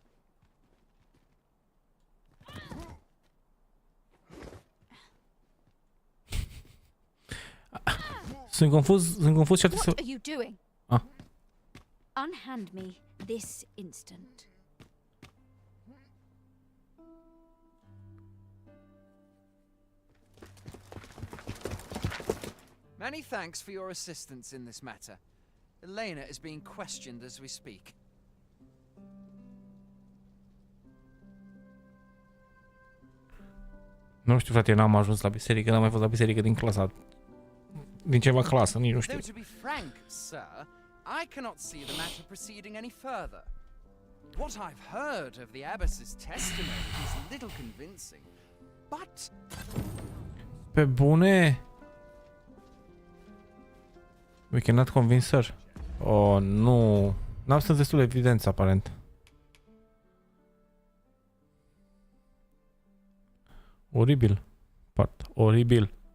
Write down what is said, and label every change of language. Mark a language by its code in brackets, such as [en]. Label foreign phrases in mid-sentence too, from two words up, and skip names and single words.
[ro] Sunt confuz și atât să... [en] What are you doing? Ah. Unhand me this instant. Many thanks for your assistance in this matter. Elena is being questioned as we speak. [ro] Nu știu, frate, n-am ajuns la biserică, n-am mai fost la biserică din clasa... Din ceva clasă, nici nu știu. [en] Though to be frank, sir, I cannot see the matter proceeding any further. What I've heard of the abbess's testimony is little convincing, but... [ro] Pe bune? [en] We cannot convince her. [ro] Oh, nu. N-am strâns destul de evidență, aparent. Oribil. Part. Oribil.